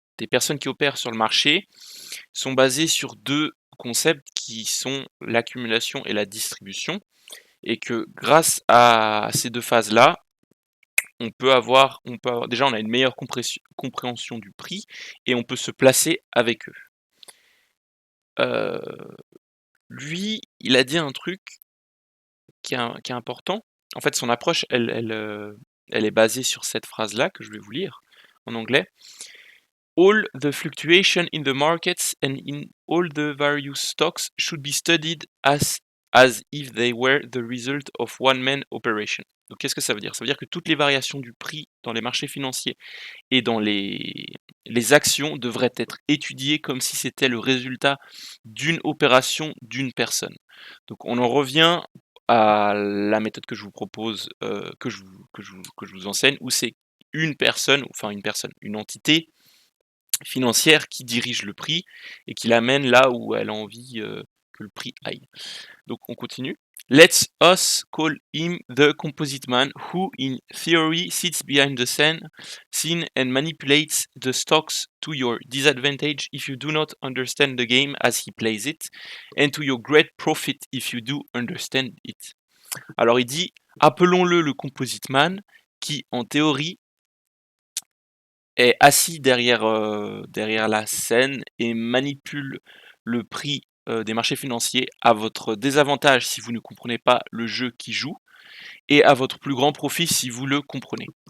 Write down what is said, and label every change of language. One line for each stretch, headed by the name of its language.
French: personnes qui opèrent sur le marché sont basées sur 2 concepts qui sont l'accumulation et la distribution, et que grâce à ces 2 phases-là, déjà on a une meilleure compréhension du prix et on peut se placer avec eux. Heu, Lui, il a dit un truc qui est important. En fait, son approche, elle est basée sur cette phrase-là que je vais vous lire en anglais.
English: All the fluctuation in the markets and in all the various stocks should be studied as if they were the result of one man operation.
French: Donc qu'est-ce que ça veut dire? Ça veut dire que toutes les variations du prix dans les marchés financiers et dans les actions devraient être étudiées comme si c'était le résultat d'une opération d'une personne. Donc on en revient à la méthode que je vous propose, que je vous enseigne, où c'est une entité financière qui dirige le prix et qui l'amène là où elle a envie que le prix aille. Donc on continue.
English: Let's us call him the composite man who in theory sits behind the scene and manipulates the stocks to your disadvantage if you do not understand the game as he plays it, and to your great profit if you do understand it.
French: Alors il dit, appelons-le le composite man, qui en théorie est assis derrière la scène et manipule le prix, des marchés financiers à votre désavantage si vous ne comprenez pas le jeu qu'il joue, et à votre plus grand profit si vous le comprenez.